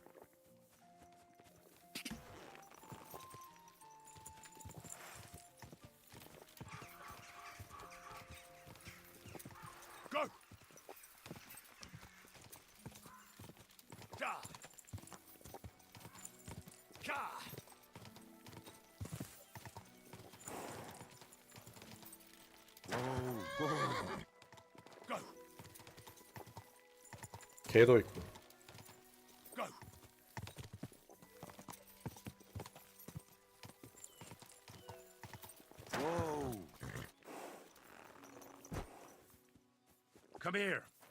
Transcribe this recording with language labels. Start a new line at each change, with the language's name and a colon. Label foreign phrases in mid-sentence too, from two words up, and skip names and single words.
English: Go!
Korean: Ka! Ka! Go! 개도 있고.
English: Go! Whoa! Come here.